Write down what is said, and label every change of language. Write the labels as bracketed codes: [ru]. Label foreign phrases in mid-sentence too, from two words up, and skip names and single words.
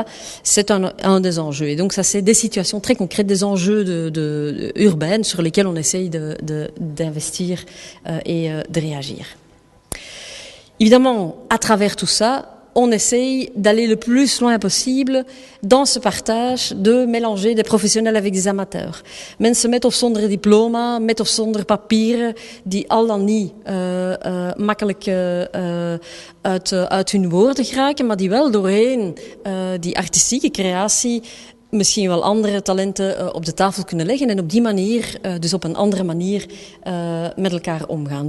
[fr] C'est un des enjeux, et donc ça c'est des situations très concrètes, des enjeux urbains sur lesquels on essaye d'investir et de réagir. Évidemment, à travers tout ça, on essaye d'aller le plus loin possible dans ce partage, de mélanger des professionnels avec des amateurs. [nl] Mensen met of zonder diploma, met of zonder papieren, die al dan niet makkelijk uit hun woorden geraken, maar die wel doorheen die artistieke creatie misschien wel andere talenten op de tafel kunnen leggen en op die manier, dus op een andere manier, met elkaar omgaan.